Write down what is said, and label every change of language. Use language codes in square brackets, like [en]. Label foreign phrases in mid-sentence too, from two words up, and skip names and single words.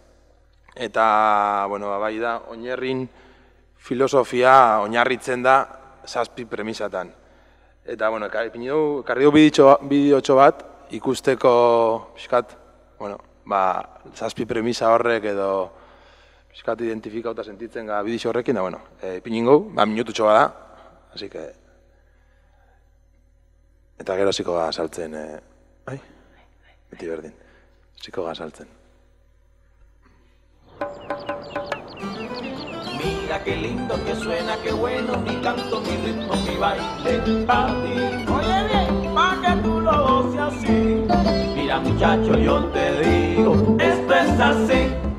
[eu] Eta, bueno, bai da, oinarrin filosofia oinarritzen da 7 premisatan. Eta, bueno, ekarri du bideotxo bat, ikusteko, pixkat, bueno, 7 premisa horrek edo pixkat identifikauta sentitzen ga bidixo horrekin, da, bueno, ipiningou, minututxo bat da, [es] así que... [eu] Eta gero ziko ga saltzen, bai? Beti berdin, ziko ga saltzen. [es] Mira qué lindo que suena, qué bueno mi canto, mi ritmo, mi baile, pa' ti. Oye bien, pa' que tú lo goces así. Mira muchacho, yo te digo, esto es así.